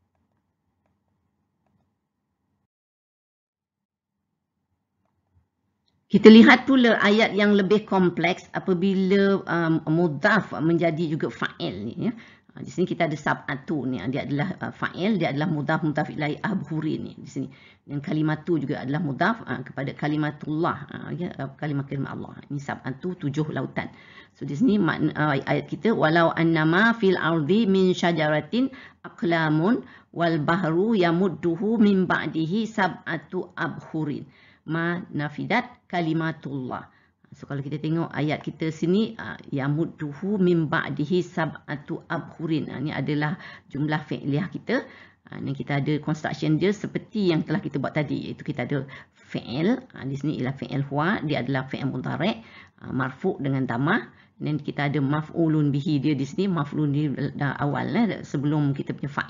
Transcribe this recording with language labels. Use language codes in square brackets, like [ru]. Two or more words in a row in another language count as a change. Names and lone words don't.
[ms] Kita lihat pula ayat yang lebih kompleks apabila mudhaf menjadi juga fa'il ni ya. Di sini kita ada sab'atu ni, dia adalah fa'il, dia adalah [ar] مضاف إليه أبحر [ms] ni di sini. Dan kalimatu juga adalah mudhaf kepada kalimatullah, kalimat Allah. Ini sab'atu, 7 lautan. So di sini ayat kita, [ar] ولو أنما في الأرض من شجرة أقلام والبحر يمده من بعده سبعة أبحر ما نفدت كلمات الله. [ms] So kalau kita tengok ayat kita sini, [ar] يمده من بعده سبعة أبحر. [ms] Ini adalah [ar] جملة فعلية [ms] kita. Ni kita ada construction dia seperti yang telah kita buat tadi, iaitu kita ada fi'il. Di sini ialah [ar] فعل هو, [ms] dia adalah [ar] فعل مضارع مرفوع' [ms] dengan damah. Dan kita ada [ar] مفعول به, [ms] dia di sini maf'ulun di awal sebelum kita punya fa'il.